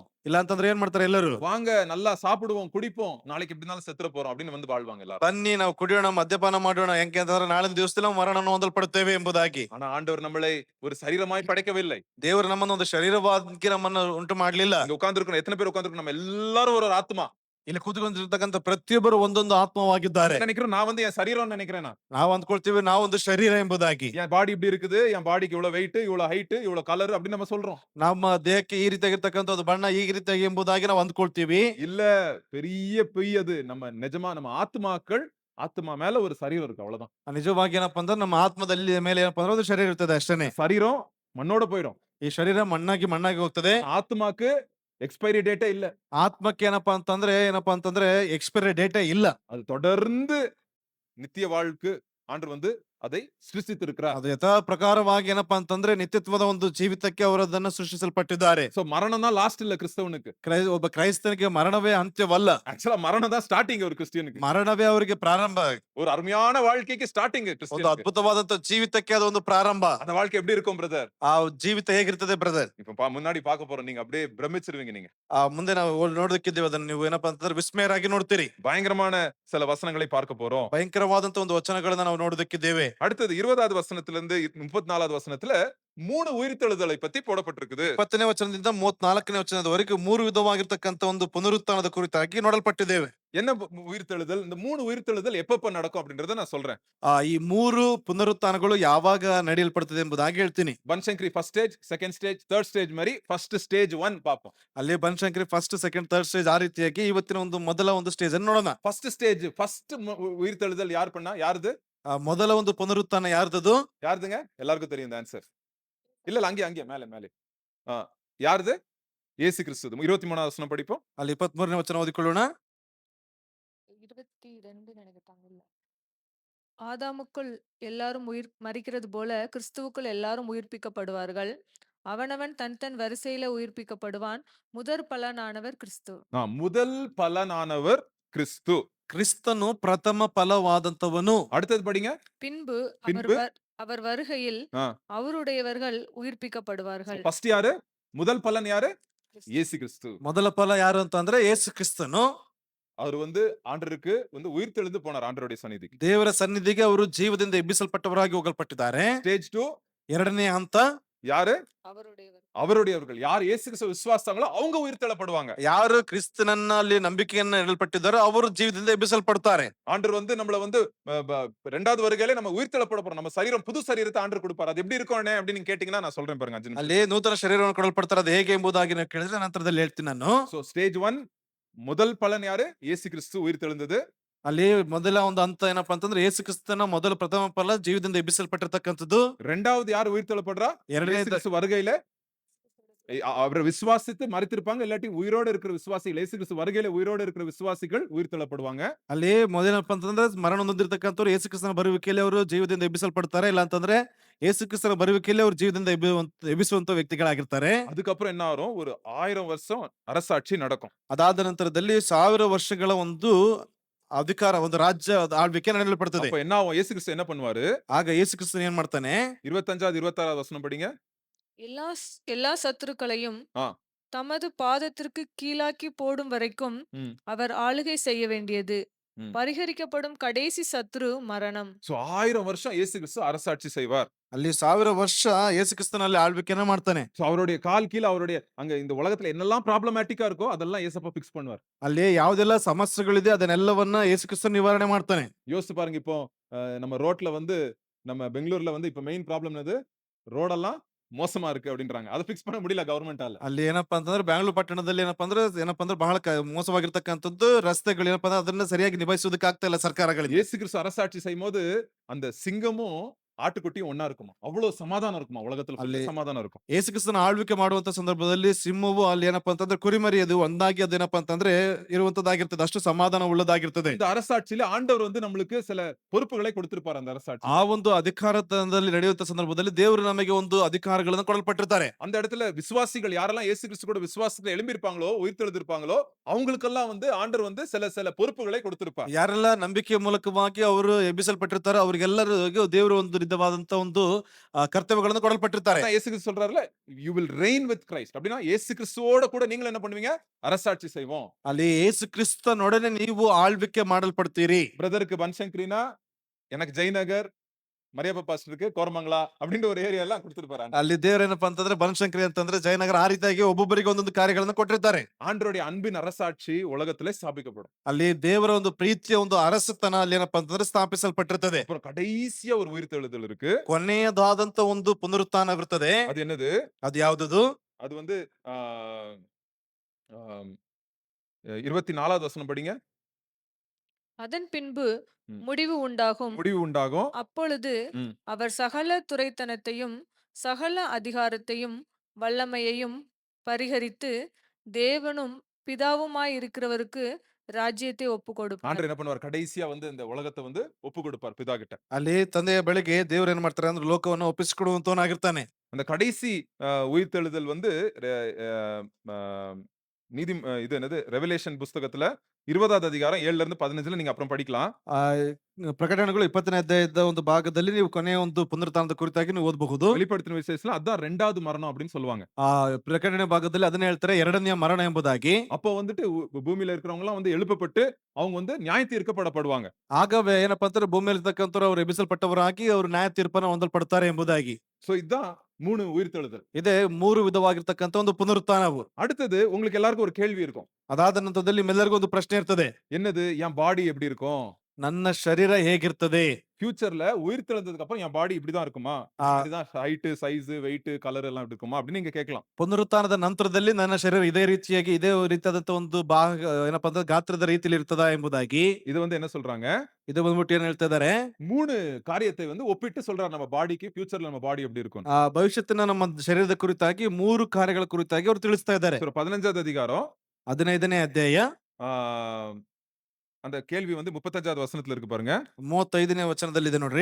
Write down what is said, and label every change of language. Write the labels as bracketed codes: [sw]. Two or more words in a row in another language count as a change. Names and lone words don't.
[kn] ಇಲ್ಲ ಅಂತಂದ್ರೆ ಏನ್ ಮಾಡ್ತಾರೆ ಎಲ್ಲರೂ? [ta] வாங்க நல்லா சாப்பிடுவோம், குடிப்போம், நாளைக்கு எப்படி இருந்தாலும் செத்துற போறோம் அப்படின்னு வந்து வாழ்வாங்க எல்லாரும். [kn] ಬನ್ನಿ ನಾವು ಕುಡಿಯೋಣ, ಮದ್ಯಪಾನ ಮಾಡೋಣ, ಯಾಕೆ ಅಂತಂದ್ರೆ ನಾಳಿನ ದಿವಸದಲ್ಲಿ ನಾವು ಮರಣವನ್ನು ಹೊಂದಲ್ಪಡುತ್ತೇವೆ ಎಂಬುದಾಗಿ. [ta] ஆனா ஆண்டவர் நம்மளை ஒரு சரீரமாய் படைக்கவில்லை. [kn] ದೇವರು ನಮ್ಮನ್ನು ಒಂದು ಶರೀರವಾಗಿ ನಮ್ಮನ್ನು ಉಂಟು ಮಾಡ್ಲಿಲ್ಲ. [ta] இங்க உட்கார்ந்திருக்கோம், எத்தனை பேர் உட்கார்ந்திருக்கோம்? நம்ம எல்லாரும் ஒரு ஆத்மா. [kn] ಇಲ್ಲಿ ಕೂತ್ಕೊಂಡಿರ್ತಕ್ಕಂಥ ಪ್ರತಿಯೊಬ್ಬರು ಒಂದೊಂದು ಆತ್ಮವಾಗಿದ್ದಾರೆ. [ta] நினைக்கிறோம் நான் வந்து என் சரீரம் நினைக்கிறேன். [kn] ನಾವು ಅಂದ್ಕೊಳ್ತೀವಿ ನಾವು ಒಂದು ಶರೀರ ಎಂಬುದಾಗಿ. [ta] என் பாடி இப்படி இருக்குது, என் பாடிக்கு இவ்வளவு வெயிட், இவ்வளவு ஹைட், இவ்வளவு கலர் அப்படின்னு நம்ம சொல்றோம். [kn] ನಮ್ಮ ದೇಹಕ್ಕೆ ಈ ರೀತಿಯಾಗಿರ್ತಕ್ಕಂಥ ಒಂದು ಬಣ್ಣ ಈ ರೀತಿಯಾಗಿ ಎಂಬುದಾಗಿ ನಾವು ಅಂದ್ಕೊಳ್ತೀವಿ. [ta] இல்ல, பெரிய பொய் அது. நம்ம நிஜமா நம்ம ஆத்மாக்கள், ஆத்மா மேல ஒரு சரீரம் இருக்கு, அவ்வளவுதான். [kn] ನಿಜವಾಗಿ ಏನಪ್ಪಾ ಅಂದ್ರೆ ನಮ್ಮ ಆತ್ಮದಲ್ಲಿ ಮೇಲೆ ಏನಪ್ಪಾ ಅಂದ್ರೆ ಒಂದು ಶರೀರ ಇರ್ತದೆ ಅಷ್ಟೇನೆ. [ta] சரீரம் மண்ணோட போயிடும். [kn] ಈ ಶರೀರ ಮಣ್ಣಾಗಿ ಹೋಗ್ತದೆ. [ta] ஆத்மாக்கு [en] expiry date [ta] இல்ல. [kn] ಆತ್ಮಕ್ಕೆ ಏನಪ್ಪಾ ಅಂತಂದ್ರೆ [en] expiry date [kn] ಇಲ್ಲ. [ta] அது தொடர்ந்து நித்திய வாழ்வுக்கு ஆண்டவர் வந்து அதை சிருஷ்டித்திருக்கிறார். [kn] ಅದು ಯಥಾ ಪ್ರಕಾರವಾಗಿ ಏನಪ್ಪಾ ಅಂತಂದ್ರೆ ನಿತ್ಯತ್ವದ ಒಂದು ಜೀವಿತಕ್ಕೆ ಅವರದನ್ನ ಸೃಷ್ಟಿಸಲ್ಪಟ್ಟಿದ್ದಾರೆ. [ta] சோ மரணம் தான் லாஸ்ட் இல்ல கிறிஸ்தவனுக்கு. [kn] ಒಬ್ಬ ಕ್ರೈಸ್ತನಿಗೆ ಮರಣವೇ ಅಂತ್ಯವಲ್ಲ. [ta] ஆக்சுவலா மரணம் தான் ஸ்டார்டிங் ஒரு கிறிஸ்டியனுக்கு. [kn] ಮರಣವೇ ಅವರಿಗೆ ಪ್ರಾರಂಭ. [ta] ஒரு அருமையான வாழ்க்கைக்கு ஸ்டார்டிங் [kn] ಒಂದು [ta] கிறிஸ்டியனுக்கு. [kn] ಅದ್ಭುತವಾದಂತ ಜೀವಿತಕ್ಕೆ ಅದು ಒಂದು ಪ್ರಾರಂಭ. [ta] அந்த வாழ்க்கை எப்படி இருக்கும் பிரதர்? [kn] ಆ ಜೀವಿತ ಹೇಗಿರ್ತದೆ ಬ್ರದರ್? [ta] இப்ப முன்னாடி பார்க்க போறோம், நீங்க அப்படியே பிரமிச்சிருவீங்க. நீங்க [kn] ಮುಂದೆ ನಾವು ನೋಡೋದಕ್ಕಿದ್ದೇವೆ, ಅದನ್ನ ನೀವು ಏನಪ್ಪಾ ಅಂತಂದ್ರೆ ವಿಸ್ಮಯರಾಗಿ ನೋಡ್ತೀರಿ. [ta] பயங்கரமான சில வசனங்களை பார்க்க போறோம். [kn] ಭಯಂಕರವಾದಂತ ಒಂದು ವಚನಗಳನ್ನ ನಾವು ನೋಡೋದಕ್ಕಿದ್ದೇವೆ. [ta] அடுத்தது 20வது வசனத்திலிருந்து 34வது வசனத்துல 3 உயிர்த்தெழுதலை பத்தி போடப்பட்டிருக்குது. 20ನೇ ವಚನದಿಂದ 34ನೇ ವಚನದವರೆಗೆ 3 ವಿಧವಾಗಿರ್ತಕ್ಕಂಥ ಒಂದು ಪುನರುತ್ಥಾನದ ಕುರಿತಾಗಿ ನೋಡಲ್ಪಟ್ಟಿದ್ದೇವೆ. என்ன உயிர்த்தெழுதல்? இந்த 3 உயிர்த்தெழுதல் எப்பப்ப நடக்கும் அப்படின்றத நான் சொல்றேன். [kn] ಈ 3 ಪುನರುತ್ಥಾನಗಳು ಯಾವಾಗ ನಡೆಯಲ್ಪಡುತ್ತದೆ ಎಂಬುದಾಗಿ ಹೇಳ್ತೀನಿ. [ta] பன்சங்கரி [en] first stage, second stage, third stage [ta] மாதிரி [en] first stage [ta] 1 பாப்போம். [kn] ಅಲ್ಲಿ ಬನಶಂಕರಿ [en] first second third stage [kn] ಆ ರೀತಿಯಾಗಿ ಇವತ್ತಿನ ಒಂದು ಮೊದಲ ಒಂದು ಸ್ಟೇಜ್ ಅನ್ನು ನೋಡೋಣ. [en] first stage, first [ta] உயிர்த்தெழுதல் யார் பண்ணா? யாருது? [kn] ಮೊದಲ ಒಂದು ಪುನರುತ್ಥಾನ ಯಾರ್ದದು? [ta] யாருதுங்க? எல்லாருக்கும் தெரியும் இந்த ஆன்சர். இல்ல அங்கே மேலே. யாருது? இயேசு கிறிஸ்து. 23வது வசனம் படிப்போம். [kn] ಅಲ್ಲಿ 23ನೇ ವಚನ ಓದಿಕೊಳ್ಳೋಣ. [ta] 22 நினைக்கிறேன். ஆதாமுக்குள் எல்லாரும் மரிக்கிறது போல கிறிஸ்துவுக்குள் எல்லாரும் உயிர்ப்பிக்கப்படுவார்கள். அவனவன் தன் வரிசையில உயிர்ப்பிக்கப்படுவான். முதற் பலனானவர் கிறிஸ்து. முதல் பலனானவர் கிறிஸ்து. [kn] ಕ್ರಿಸ್ತನು ಪ್ರಥಮ ಫಲವಾದಂತವನು. [ta] அடுத்தது படிங்க. பின்பு பின்பு அவர் வருகையில் அவருடையவர்கள் உயிர்ப்பிக்கப்படுவார்கள். ஃபர்ஸ்ட் யாரு? முதல் பலன் யாரு? இயேசு கிறிஸ்து. [kn] ಮೊದಲ ಫಲ ಯಾರು ಅಂತಂದ್ರೆ ಯೇಸು ಕ್ರಿಸ್ತನು. [ta] அவர் வந்து ஆண்டருக்கு வந்து உயிர்த்தெழுந்து போனார், ஆண்டவருடைய சந்நிதிக்கு. [kn] ದೇವರ ಸನ್ನಿಧಿಗೆ ಅವರು ಜೀವದಿಂದ ಎಬ್ಬಿಸಲ್ಪಟ್ಟವರಾಗಿ ಹೋಗಲ್ಪಟ್ಟಿದ್ದಾರೆ. [ta] ஸ்டேஜ் 2 [kn] ಎರಡನೇ ಹಂತ [ta] யாரு? அவருடையவர்கள். யார் இயேசு கிறிஸ்துவை விசுவாசித்தாங்களோ அவங்க உயிர்த்தெழப்படுவாங்க. [kn] ಯಾರು ಕ್ರಿಸ್ತನನ್ನ ಅಲ್ಲಿ ನಂಬಿಕೆಯನ್ನ ಇಡಲ್ಪಟ್ಟಿದ್ದಾರೋ ಅವರು ಜೀವದಿಂದ ಎಬ್ಬಿಸಲ್ಪಡ್ತಾರೆ. [ta] ஆண்டவர் வந்து நம்மள வந்து இரண்டாவது வருகையில நம்ம உயிர்த்தெழப்பட போறோம். நம்ம சரீரம், புது சரீரத்தை ஆண்டவர் கொடுப்பார். அது எப்படி இருக்கும் அப்படின்னு நீங்க கேட்டீங்கன்னா நான் சொல்றேன் பாருங்க 5 நிமிஷம். [kn] ಅಲ್ಲಿ ನೂತನ ಶರೀರವನ್ನು ಕೊಡಲ್ಪಡ್ತಾರೆ. ಅದು ಹೇಗೆ ಎಂಬುದಾಗಿ ನೀವು ಕೇಳಿದ್ರೆ ನಂತರದಲ್ಲಿ ಹೇಳ್ತೀನಿ ನಾನು. [ta] சோ ஸ்டேஜ் 1 முதல் பலன் யாரு? இயேசு கிறிஸ்து உயிர்த்தெழுந்தது. [kn] ಅಲ್ಲಿ ಮೊದಲ ಒಂದು ಹಂತ ಏನಪ್ಪಾ ಅಂತಂದ್ರೆ ಯೇಸು ಕ್ರಿಸ್ತನ ಮೊದಲ ಪ್ರಥಮ ಫಲ ಜೀವದಿಂದ ಎಬ್ಬಿಸಲ್ಪಟ್ಟಿರ್ತಕ್ಕಂಥದ್ದು. [ta] இரண்டாவது யார் உயிர்த்தெழப்படுறா? இயேசு வருகையில அவரை விசுவாசித்து மரித்திருப்பாங்க, இல்லாட்டி உயிரோட இருக்கிற விசுவாசிகள், இயேசு கிறிஸ்து வருகையில உயிரோட இருக்கிற விசுவாசிகள் உயிர்த்தெழப்படுவாங்க. [kn] ಅಲ್ಲಿ ಮೊದಲಪ್ಪ ಅಂತಂದ್ರೆ ಮರಣ ಹೊಂದಿರ್ತಕ್ಕಂಥವ್ರು ಯೇಸು ಕ್ರಿಸ್ತನ ಬರುವಿಕೆಯಲ್ಲಿ ಅವರು ಜೀವದಿಂದ ಎಬ್ಬಿಸಲ್ಪಡ್ತಾರೆ. ಇಲ್ಲ ಅಂತಂದ್ರೆ ಯೇಸು ಕ್ರಿಸ್ತನ ಬರುವಿಕೆಯಲ್ಲಿ ಅವರು ಜೀವದಿಂದ ಎಬ್ಬಿಸುವಂತ ವ್ಯಕ್ತಿಗಳಾಗಿರ್ತಾರೆ. [ta] அதுக்கப்புறம் என்ன ஆகும்? ஒரு 1000 வருஷம் அரசாட்சி நடக்கும். [kn] ಅದಾದ ನಂತರದಲ್ಲಿ 1000 ವರ್ಷಗಳ ಒಂದು ಅಧಿಕಾರ, ಒಂದು ರಾಜ್ಯ ಆಳ್ವಿಕೆ ನಡೆಯಲ್ಪಡ್ತದೆ. [ta] அப்ப என்ன ஆகும்? இயேசு கிறிஸ்து என்ன பண்ணுவாரு? [kn] ಆಗ ಯೇಸು ಕ್ರಿಸ್ತನು ಏನ್ ಮಾಡ್ತಾನೆ? [ta] 25வது 26வது வசனம் படிங்க. எல்லா சத்துருக்களையும் தமது பாதத்திற்கு கீழாக்கி போடும் வரைக்கும் அவர் ஆளுகை செய்ய வேண்டியது. பரிகரிக்கப்படும் கடைசி சத்ரு மரணம். 1000 வருஷம் இயேசு கிறிஸ்து அரசாட்சி செய்வார். [kn] ಅಲ್ಲಿ 1000 ವರ್ಷ ಯೇಸು ಕ್ರಿಸ್ತನಲ್ಲಿ ಆಳ್ವಿಕೆನ ಮಾಡ್ತಾನೆ. [ta] அவருடைய கால் கீழ அவருடைய அங்க இந்த உலகத்துல என்னெல்லாம் ப்ராப்ளமேட்டிக்கா இருக்கோ அதெல்லாம் இயேசப்பா ஃபிக்ஸ் பண்ணுவார். [kn] ಅಲ್ಲಿ ಯಾವ್ದೆಲ್ಲ ಸಮಸ್ಯೆಗಳಿದೆ ಅದನ್ನೆಲ್ಲವನ್ನ ಯೇಸು ಕ್ರಿಸ್ತನು ನಿವಾರಣೆ ಮಾಡ್ತಾನೆ. [ta] யோசிச்சு பாருங்க, இப்போ நம்ம ரோட்ல வந்து நம்ம பெங்களூர்ல வந்து இப்ப [en] main problem [ta] என்னது? ரோடெல்லாம் மோசமா இருக்கு அப்படின்றாங்க. அதை ஃபிக்ஸ் பண்ண முடியல கவர்மெண்டால. [kn] ಅಲ್ಲಿ ಏನಪ್ಪಾ ಅಂತಂದ್ರೆ ಬೆಂಗಳೂರು ಪಟ್ಟಣದಲ್ಲಿ ಏನಪ್ಪಾ ಅಂದ್ರೆ ಬಹಳ ಮೋಸವಾಗಿರ್ತಕ್ಕಂಥದ್ದು ರಸ್ತೆಗಳು ಏನಪ್ಪಾ ಅಂದ್ರೆ ಅದನ್ನ ಸರಿಯಾಗಿ ನಿಭಾಯಿಸೋದಕ್ಕೆ ಆಗ್ತಾ ಇಲ್ಲ ಸರ್ಕಾರಗಳಿಗೆ. [ta] இயேசு கிறிஸ்து அரசாட்சி செய்யும்போது அந்த சிங்கமும் ஆட்டுக்குட்டியும் ஒண்ணா இருக்குமா. அவ்வளவு சமாதானம் இருக்குமா. உலகத்துல full [kn] ಅಲ್ಲಿ [ta] சமாதானம் இருக்கும். [kn] ಯೇಸು ಕ್ರಿಸ್ತನ ಆಳ್ವಿಕೆ ಮಾಡುವಂತ ಸಂದರ್ಭದಲ್ಲಿ ಸಿಂಹವು ಅಲ್ಲಿ ಏನಪ್ಪಾ ಅಂತಂದ್ರೆ ಕುರಿಮರಿ ಅದು ಒಂದಾಗಿ ಅದೇನಪ್ಪಾ ಅಂತಂದ್ರೆ ಇರುವಂತದ್ದಾಗಿರ್ತದೆ, ಅಷ್ಟು ಸಮಾಧಾನ ಉಳ್ಳದಾಗಿರ್ತದೆ. [ta] இந்த அரசாட்சியில ஆண்டவர் வந்து நம்மளுக்கு சில பொறுப்புகளை கொடுத்திருப்பார் அந்த அரசாட்சி. [kn] ಆ ಒಂದು ಅಧಿಕಾರದಲ್ಲಿ ನಡೆಯುವಂತ ಸಂದರ್ಭದಲ್ಲಿ ದೇವರು ನಮಗೆ ಒಂದು ಅಧಿಕಾರಗಳನ್ನು ಕೊಡಲ್ಪಟ್ಟಿರ್ತಾರೆ. [ta] அந்த இடத்துல விசுவாசிகள் யாரெல்லாம் இயேசு கிறிஸ்து கூட விசுவாசத்துல எழும்பியிருப்பாங்களோ, உயிர்த்தெழுந்திருப்பாங்களோ, அவங்களுக்கெல்லாம் வந்து ஆண்டவர் வந்து சில பொறுப்புகளை கொடுத்திருப்பார். [kn] ಯಾರೆಲ್ಲ ನಂಬಿಕೆಯ ಮೂಲಕವಾಗಿ ಅವರು ಎಬ್ಬಿಸಲ್ಪಟ್ಟಿರ್ತಾರೋ ಅವರಿಗೆಲ್ಲರಿಗೂ ದೇವರು ಒಂದು ವಿಧವಾದಂತ ಒಂದು ಕರ್ತವ್ಯಗಳನ್ನು ಕೊಡಲ್ಪಟ್ಟಿರ್ತಾರೆ. [ta] அதான் இயேசு கிறிஸ்து சொல்றாருல, [en] you will reign with Christ. [ta] அப்படின்னா இயேசு கிறிஸ்துவோட கூட நீங்களும் என்ன பண்ணுவீங்க? அரசாட்சி செய்வோம். [kn] ಅಲ್ಲಿ ಯೇಸು ಕ್ರಿಸ್ತನೊಡನೆ ನೀವು ಆಳ್ವಿಕೆ ಮಾಡಲ್ಪಡ್ತೀರಿ. [ta] பிரதருக்கு பன்சங்கரினா, எனக்கு ஜெயநகர், மரியப்பா பாஸ்டருக்கு கோரமங்கலா அப்படின்ற ஒரு ஏரியா எல்லாம் கொடுத்திருப்பாரு. [kn] ಅಲ್ಲಿ ದೇವರೇನಪ್ಪಾ ಅಂತಂದ್ರೆ ಬನಶಂಕರಿ ಅಂತಂದ್ರೆ ಜಯನಗರ, ಆ ರೀತಿಯಾಗಿ ಒಬ್ಬೊಬ್ಬರಿಗೆ ಒಂದೊಂದು ಕಾರ್ಯಗಳನ್ನು ಕೊಟ್ಟಿರ್ತಾರೆ. [ta] ஆண்டவருடைய அன்பின் அரசாட்சி உலகத்திலே ஸ்தாபிக்கப்படும். [kn] ಅಲ್ಲಿ ದೇವರ ಒಂದು ಪ್ರೀತಿಯ ಒಂದು ಅರಸತನ ಅಲ್ಲಿ ಏನಪ್ಪಾ ಅಂತಂದ್ರೆ ಸ್ಥಾಪಿಸಲ್ಪಟ್ಟಿರ್ತದೆ. [ta] அப்புறம் கடைசியா ஒரு உயிர்த்தெழுதல் இருக்கு. [kn] ಕೊನೆಯದಾದಂತ ಒಂದು ಪುನರುತ್ಥಾನವಿರ್ತದೆ. [ta] அது என்னது? [kn] ಅದು ಯಾವ್ದದು? [ta] அது வந்து 24வது வசனம் படிங்க. அதன் பின்பு ம். முடிவு உண்டாகும். முடிவு உண்டாகும். அப்பொழுது ம். அவர் சகல துரைத்தனத்தையும் சகல அதிகாரத்தையும் வல்லமையையும் பரிகரித்து தேவனும் பிதாவுமாயிருக்கிறவருக்கு ராஜ்யத்தை ஒப்பு கொடுப்பார். ஆண்டவர் என்ன பண்ணுவார்? கடைசியா வந்து இந்த உலகத்தை வந்து ஒப்பு கொடுப்பார் பிதா கிட்ட. [kn] ಅಲ್ಲಿ ತಂದೆಯ ಬಳಿಗೆ ದೇವರು ಏನ್ ಮಾಡ್ತಾರೆ ಅಂದ್ರೆ ಲೋಕವನ್ನು ಒಪ್ಪಿಸಿಕೊಡುವಂತವನಾಗಿರ್ತಾನೆ. [ta] அந்த கடைசி உயிர்த்தெழுதல் வந்து நீதி இது என்னது ரெவலேஷன் புஸ்தகத்துல 20வது அதிகாரம் 7ல இருந்து 15ல நீங்க அப்புறம் படிக்கலாம். [kn] ಆ ಪ್ರಕಟಣೆಗಳು 20ನೇ ಅಧ್ಯಾಯದ ಒಂದು ಭಾಗದಲ್ಲಿ ನೀವು ಕೊನೆಯ ಒಂದು ಪುನರುತ್ಥಾನದ ಕುರಿತಾಗಿ ನೀವು ಓದಬಹುದು. [ta] வெளிப்படுத்தின விசேஷத்துல அதான் 2வது மரணம் அப்படின்னு சொல்லுவாங்க. [kn] ಆ ಪ್ರಕಟಣೆ ಭಾಗದಲ್ಲಿ ಅದನ್ನ ಹೇಳ್ತಾರೆ ಎರಡನೆಯ ಮರಣ ಎಂಬುದಾಗಿ. [ta] அப்போ வந்துட்டு பூமியில இருக்கிறவங்க எல்லாம் வந்து எழுப்பப்பட்டு அவங்க வந்து நியாய தீர்க்கப்படுவாங்க. [kn] ಆಗವೇ ಏನಪ್ಪಾ ಅಂತಂದ್ರೆ ಭೂಮಿಯಲ್ಲಿ ಇರ್ತಕ್ಕಂಥವ್ರು ಅವರು ಎಬ್ಬಿಸಲ್ಪಟ್ಟವರಾಗಿ ಅವರು ನ್ಯಾಯ ತೀರ್ಪನ್ನು ಹೊಂದಲ್ಪಡ್ತಾರೆ ಎಂಬುದಾಗಿ. [ta] சோ இதான் 3 உயிர்த்தெழுதல். [kn] ಇದೇ 3 ವಿಧವಾಗಿರ್ತಕ್ಕಂಥ ಒಂದು ಪುನರುತ್ಥಾನವು. [ta] அடுத்தது உங்களுக்கு எல்லாருக்கும் ஒரு கேள்வி இருக்கும். [kn] ಅದಾದ ನಂತರದಲ್ಲಿ ನಿಮ್ಮೆಲ್ಲರಿಗೂ ಒಂದು ಪ್ರಶ್ನೆ ಇರ್ತದೆ. [ta] என்னது? என் பாடி எப்படி இருக்கும்? [kn] ನನ್ನ ಶರೀರ ಹೇಗಿರ್ತದೆ? [ta] ஃபியூச்சர்ல உயிர்த்தெழுந்ததுக்கு அப்புறம் என் பாடி இப்படிதான் இருக்குமா? ಆ இதுதான் [en] height, size, weight, colour [ta] எல்லாம் இப்படி இருக்குமா அப்படின்னு நீங்க கேட்கலாம். [kn] ಪುನರುತ್ಥಾನದ ನಂತರದಲ್ಲಿ ನನ್ನ ಶರೀರ ಇದೇ ರೀತಿಯಾಗಿ ಇದೇ ರೀತಿಯಾದಂತ ಒಂದು ಭಾಗ ಏನಪ್ಪಾ ಅಂದ್ರೆ ಗಾತ್ರದ ರೀತಿಯಲ್ಲಿ ಇರ್ತದಾ ಎಂಬುದಾಗಿ. [ta] இது வந்து என்ன சொல்றாங்க? [kn] ಇದು ಬಂದ್ಬಿಟ್ಟು ಏನ್ ಹೇಳ್ತಾ ಇದಾರೆ? [ta] 3 காரியத்தை வந்து ஒப்பிட்டு சொல்றாரு நம்ம பாடிக்கு ஃபியூச்சர்ல நம்ம பாடி எப்படி இருக்கும். [kn] ಭವಿಷ್ಯತ್ತಿನ ನಮ್ಮ ಶರೀರದ ಕುರಿತಾಗಿ 3 ಕಾರ್ಯಗಳ ಕುರಿತಾಗಿ ಅವರು ತಿಳಿಸ್ತಾ ಇದ್ದಾರೆ. [ta] 15வது அதிகாரம் [kn] 15ನೇ ಅಧ್ಯಾಯ [ta] ஆ, அந்த கேள்வி வந்து 35வது வசனத்துல இருக்கு பாருங்க. [kn] 35ನೇ ವಚನದಲ್ಲಿದೆ ನೋಡ್ರಿ.